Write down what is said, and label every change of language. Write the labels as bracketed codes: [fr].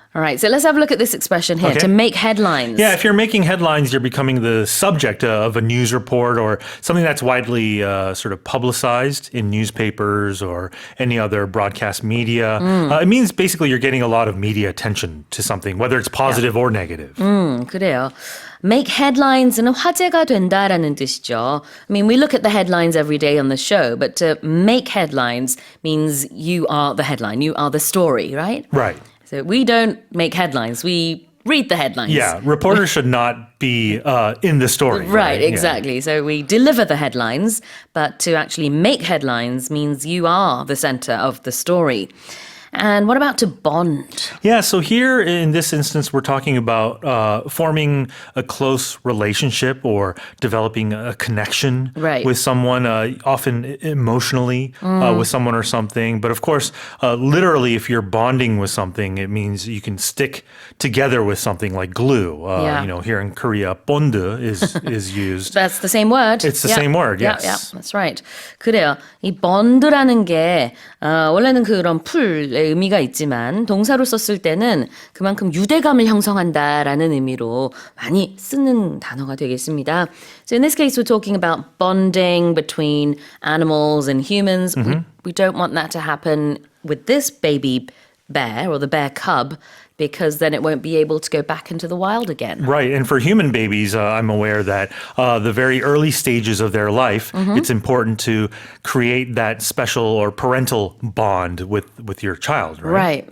[en] All right, so let's have a look at this expression here, to make headlines. Yeah, if you're making headlines, you're becoming the subject of a news report or something that's widely sort of publicized in newspapers or any other broadcast media. It means basically you're getting a lot of media attention to something, whether it's positive or negative. [ko] 그래요. Make headlines는 화제가 된다라는 뜻이죠. [en] I mean, we look at the headlines every day on the show, but to make headlines means you are the headline, you are the story, right? Right. So we don't make headlines, we read the headlines. Yeah, reporters should not be in the story. Right, exactly. Yeah. So we deliver the headlines, but to actually make headlines means you are the center of the story. And what about to bond? Yeah, so here in this instance, we're talking about forming a close relationship or developing a connection with someone, often emotionally with someone or something. But of course, literally, if you're bonding with something, it means you can stick together with something like glue. Here in Korea, 본드 is used. That's the same word. It's the same word, yes. Yeah, that's right. [ko] 그래요. 이 본드라는 게 원래는 그런 풀의 의미가 있지만 동사로 썼을 때는 그만큼 유대감을 형성한다라는 의미로 많이 쓰는 단어가 되겠습니다. [en] So in this case, we're talking about bonding between animals and humans. We don't want that to happen with this baby bear or the bear cub, because then it won't be able to go back into the wild again. Right. And for human babies, I'm aware that the very early stages of their life, it's important to create that special or parental bond with your child, right?